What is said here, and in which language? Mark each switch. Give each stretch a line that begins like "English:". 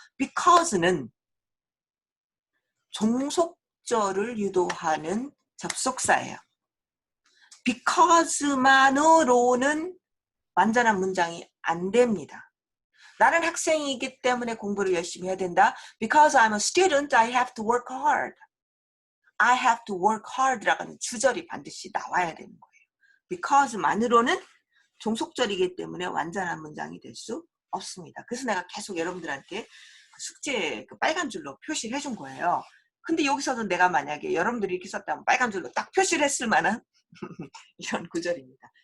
Korean: because는 종속절을 유도하는 접속사예요. because만으로는 완전한 문장이 안 됩니다. 나는 학생이기 때문에 공부를 열심히 해야 된다.
English: Because I'm a student, I have to work hard. I have to work hard
Korean: 라는 주절이 반드시 나와야 되는 거예요. Because만으로는 종속절이기 때문에 완전한 문장이 될 수 없습니다. 그래서 내가 계속 여러분들한테 숙제 빨간 줄로 표시를 해준 거예요. 근데 여기서도 내가 만약에 여러분들이 이렇게 썼다면 빨간 줄로 딱 표시를 했을 만한 이런 구절입니다.